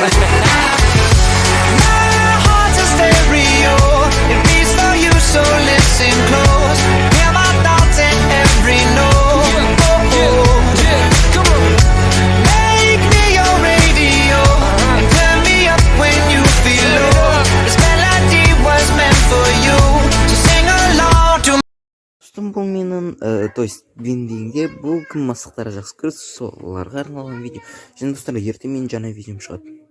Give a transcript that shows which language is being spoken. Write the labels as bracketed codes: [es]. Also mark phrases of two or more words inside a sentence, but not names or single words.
[en] My heart's a stereo, it beats for you, so listen close. Hear my thoughts in every note. Come on. Make me your radio and turn me up when you feel low. This melody was meant for you, so sing along to. [kk] Достым, бұл менің [ru] то есть [kk] виндингде бұл кім мастықтары жақсы көреді соларға арналған видео. Және достар, ертең менің жаңа видеом шығады.